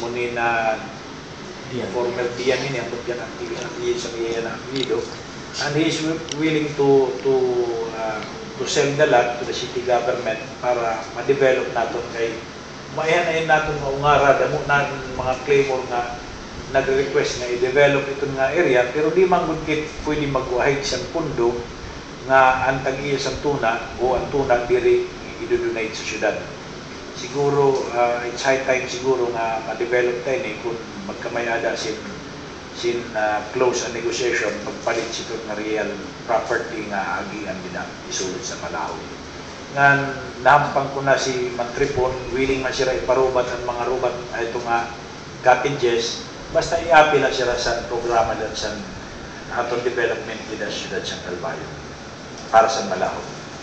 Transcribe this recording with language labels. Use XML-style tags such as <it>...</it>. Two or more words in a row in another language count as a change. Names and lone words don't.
<hil>Monina former Dian ini ang bigyan ang sa iya na apelido</hil> <en>and he is willing to sell the land to the city government</en> <hil>para</hil> <tl>ma-develop natin</tl> <hil>kay maihan natin maungara damo na mga claimor nga nagre-request na i-develop itong nga area pero di man gud pwede magwahig sa pundo nga ang tag-iya sa tuna o ang tuna diri i-donate sa syudad. Siguro</hil> <en>it's high time</en> <hil>siguro nga</hil> <tl>ma-develop tayo</tl> <hil>kung magkamayada sin</hil> <en>close a negotiation</en> <hil>pagpalit sito nga</hil> <en>real property</en> <hil>nga agian gina isulod sa Malahon. Nga nahampang ko na si Mantripon willing man siya iparubat ang mga rubat ito nga cottages basta i-apil na siya sa programa dyan sa atong development with the syudad sa Calvario para sa Malahon.</hil>